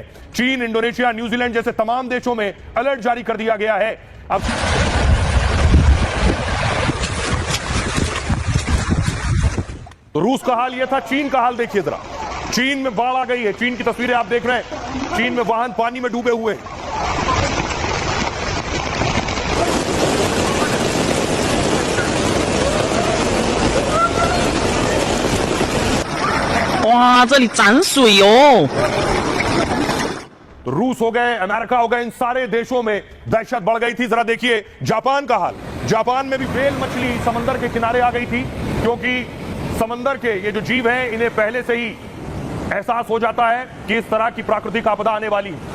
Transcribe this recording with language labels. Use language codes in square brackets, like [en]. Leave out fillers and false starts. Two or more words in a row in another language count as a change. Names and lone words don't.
[hi] चीन, इंडोनेशिया, न्यूजीलैंड जैसे तमाम देशों में अलर्ट जारी कर दिया गया है। अब तो रूस का हाल यह था, चीन का हाल देखिए जरा। चीन में बाढ़ आ गई है। चीन की तस्वीरें आप देख रहे हैं, चीन में वाहन पानी में डूबे हुए हैं। [zh] 哇，这里涨水哦！ [hi] तो रूस हो गए, अमेरिका हो गए, इन सारे देशों में दहशत बढ़ गई थी। जरा देखिए जापान का हाल। जापान में भी वेल मछली समंदर के किनारे आ गई थी, क्योंकि समंदर के ये जो जीव हैं इन्हें पहले से ही एहसास हो जाता है कि इस तरह की प्राकृतिक आपदा आने वाली है।